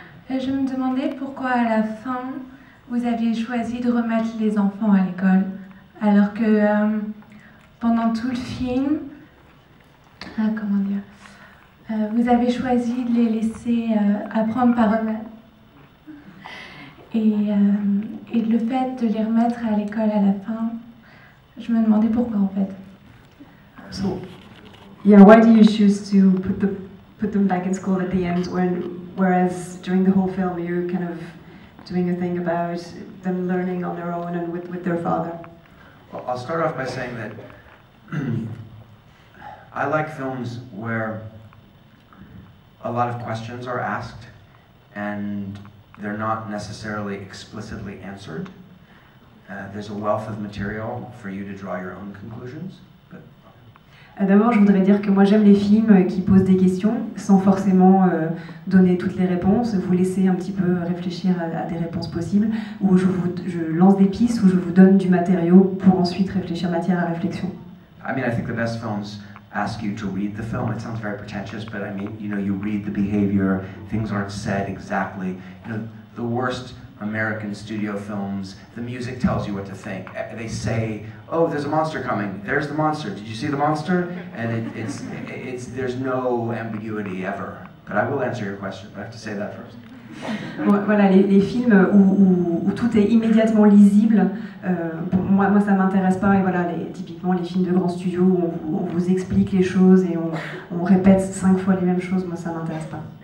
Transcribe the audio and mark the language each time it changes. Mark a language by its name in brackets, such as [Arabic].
[French] Je me demandais pourquoi à la fin vous aviez choisi de remettre les enfants à l'école, alors que pendant tout le film, comment dire, vous avez choisi de les laisser apprendre par eux-mêmes. Et le fait de les remettre à l'école à la fin, je me demandais pourquoi en fait. [English] So, yeah, why do you choose to put them back in school at the end, whereas during the whole film you're kind of doing a thing about them learning on their own and with their father? Well, I'll start off by saying that I like films where a lot of questions are asked and they're not necessarily explicitly answered. There's a wealth of material for you to draw your own conclusions. [French] D'abord, je voudrais dire que moi j'aime les films qui posent des questions sans forcément donner toutes les réponses, vous laisser un petit peu réfléchir à des réponses possibles, où je lance des pistes, où je vous donne du matériau pour ensuite réfléchir, matière à réflexion. [English] I mean, I think the best films ask you to read the film. It sounds very pretentious, but I mean, you know, you read the behavior, things aren't said exactly. You know, the worst American studio films, the music tells you what to think. They say, oh, there's a monster coming. There's the monster. Did you see the monster? And there's no ambiguity ever. But I will answer your question, but I have to say that first. [French] Voilà, les films où tout est immédiatement lisible, moi ça m'intéresse pas. Et voilà, typiquement les films de grands studios où on vous explique les choses et on répète 5 fois les mêmes choses, moi ça m'intéresse pas.